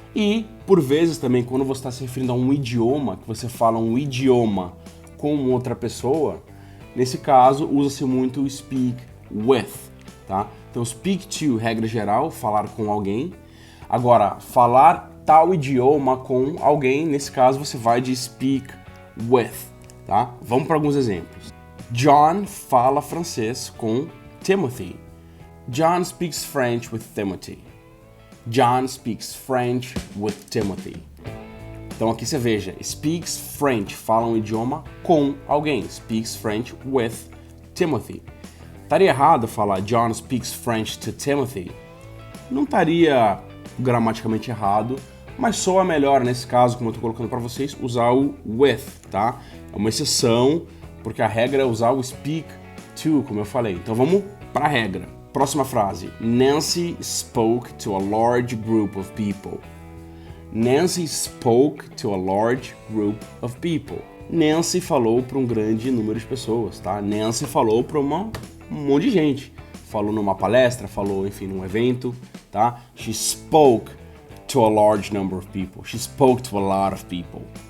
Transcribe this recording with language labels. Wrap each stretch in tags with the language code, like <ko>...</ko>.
<pt>E, por vezes também, quando você está se referindo a um idioma, que você fala um idioma com outra pessoa, nesse caso, usa-se muito o speak with, tá? Então, speak to, regra geral, falar com alguém. Agora, falar tal idioma com alguém, nesse caso você vai de speak with, tá? Vamos para alguns exemplos. John fala francês com Timothy.</pt> <en>John speaks French with Timothy. John speaks French with Timothy.</en> <pt>Então aqui você veja, speaks French, fala um idioma com alguém.</pt> <en>Speaks French with Timothy.</en> <pt>Estaria errado falar</pt> <en>John speaks French to Timothy?</en> <pt>Não estaria gramaticalmente errado, mas soa melhor nesse caso, como eu estou colocando para vocês, usar o with, tá? É uma exceção, porque a regra é usar o speak to, como eu falei. Então vamos para a regra. Próxima frase.</pt> <en>Nancy spoke to a large group of people. Nancy spoke to a large group of people.</en> <pt>Nancy falou para um grande número de pessoas, tá? Nancy falou para um monte de gente. Falou numa palestra, falou, enfim, num evento, tá?</pt> <en>She spoke to a large number of people. She spoke to a lot of people.</en>